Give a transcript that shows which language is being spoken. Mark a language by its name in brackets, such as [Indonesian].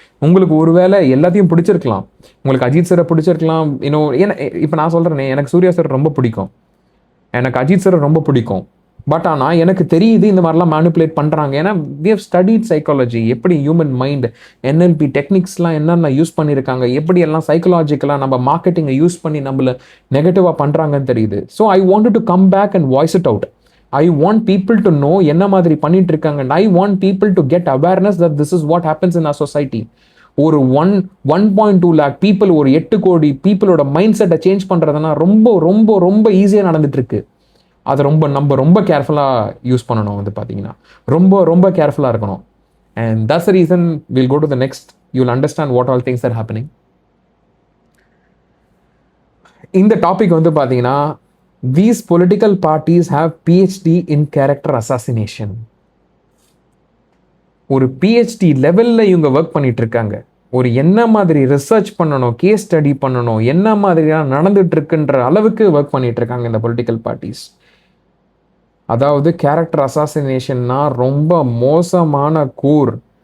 [Tamil] உங்களுக்கு ஒருவேளை எல்லாத்தையும் பிடிச்சிருக்கலாம், உங்களுக்கு அஜித் சாரை பிடிச்சிருக்கலாம், இன்னும் ஏன்னா இப்போ நான் சொல்கிறேனே, எனக்கு சூர்யா சார் ரொம்ப பிடிக்கும், எனக்கு அஜித் சார் ரொம்ப பிடிக்கும். பட் ஆனால் எனக்கு தெரியுது இந்த மாதிரிலாம் மேனுப்புலேட் பண்ணுறாங்க. ஏன்னா [English] we have studied psychology, [Tamil] எப்படி ஹியூமன் மைண்ட் NLP டெக்னிக்ஸ்லாம் என்னென்ன யூஸ் பண்ணியிருக்காங்க, எப்படி எல்லாம் சைக்கலாஜிக்கலாக நம்ம மார்க்கெட்டிங்கை யூஸ் பண்ணி நம்மளை நெகட்டிவாக பண்ணுறாங்கன்னு தெரியுது. [English] So I want to come back and voice it out. I want people to know [Tamil] என்ன மாதிரி பண்ணிட்டு இருக்காங்க. [English] and I want people to get awareness that this is what happens in our society. [Tamil] ஒரு 1.2 lakh people, ஒரு 8 கோடி பீப்புளோட mind செட்டை change பண்ணுறதுனா ரொம்ப ரொம்ப ரொம்ப ஈஸியாக நடந்துட்டு இருக்கு. அதை நம்ம ரொம்ப கேர்ஃபுல்லாக யூஸ் பண்ணணும் வந்து பார்த்தீங்கன்னா, ரொம்ப ரொம்ப கேர்ஃபுல்லாக இருக்கணும். [English] and that's the reason we'll go to the next. You'll understand what all things are happening. [Tamil] இந்த டாபிக் வந்து பார்த்தீங்கன்னா, [English] these political parties have PhD in character assassination. [Tamil] ஒரு PhD லெவல்ல இவங்க ஒர்க் பண்ணிட்டு இருக்காங்க. ஒரு என்ன மாதிரி ரிசர்ச் பண்ணணும், கேஸ் ஸ்டடி பண்ணணும், என்ன மாதிரியான நடந்துட்டு இருக்குன்ற அளவுக்கு ஒர்க் பண்ணிட்டு இருக்காங்க இந்த பொலிட்டிக்கல் பார்ட்டிஸ். அதாவது கேரக்டர் அசாசினேஷன்னா ரொம்ப மோசமான கூர்.